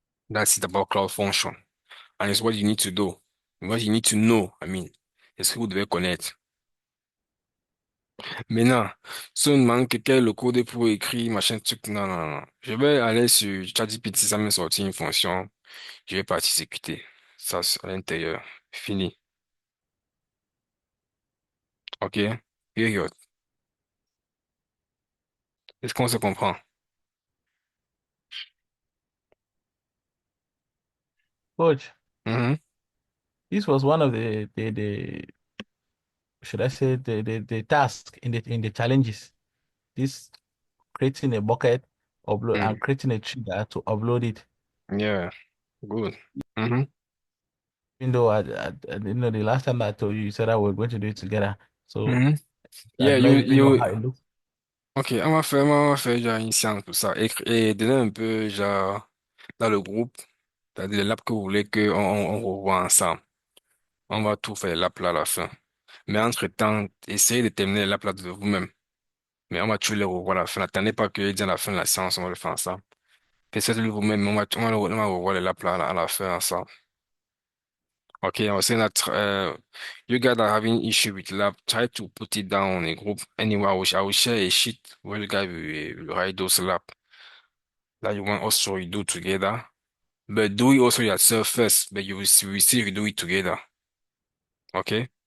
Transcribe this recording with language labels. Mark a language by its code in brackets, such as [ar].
[en] That's it about Cloud Function. And it's what you need to do. What you need to know, I mean. [fr] C'est ce que vous devez connaître. Maintenant, si on demande quel est le code pour écrire, machin, truc, non, non, non. Je vais aller sur ChatGPT, ça me sortir une fonction. Je vais partir exécuter. Ça, c'est à l'intérieur. Fini. [en] OK? Period. [fr] Est-ce qu'on se comprend? [en] Coach, Mhm. this was one of the should I say the task in the challenges. This creating a bucket, upload and Mm. creating a trigger to upload it. Yeah, good. Mhm. Even though the last time I told you, you said I was going to do it together. So Mhm. I Yeah, do not even know how it looks. [fr] ok, on va faire genre une séance pour ça. Et donner un peu, genre, dans le groupe, c'est-à-dire les labs que vous voulez qu'on revoie ensemble. On va tout faire les labs là à la fin. Mais entre-temps, essayez de terminer les labs là de vous-même. Mais on va toujours les revoir à la fin. N'attendez pas que dit à la fin de la séance, on va le faire ensemble. Faites-le vous-même, on va revoir les labs là à la fin ensemble. [en] Okay, I was saying that you guys are having issue with lab. Try to put it down on a group. Anyway, I will share a sheet where you guys will write those lab that you want us to do together. But do it also yourself first, but you will still do it together. Okay?